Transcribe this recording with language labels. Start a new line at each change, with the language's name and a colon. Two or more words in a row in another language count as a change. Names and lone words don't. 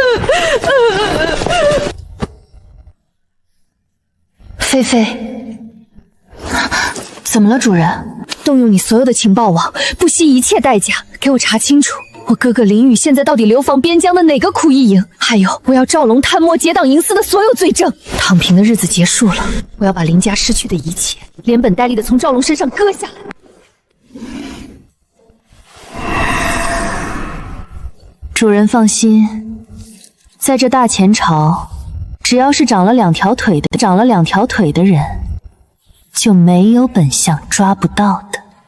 Chinese: 菲菲，怎麼了，主人？動用你所有的情報網，不惜一切代價給我查清楚，我哥哥林宇現在到底流放邊疆的哪個苦役營？還有，我要趙龍貪墨結黨營私的所有罪證。躺平的日子結束了，我要把林家失去的一切，連本帶利的從趙龍身上割下來。主人放心，在這大前朝，只要是長了兩條腿的人，就沒有本相抓不到的。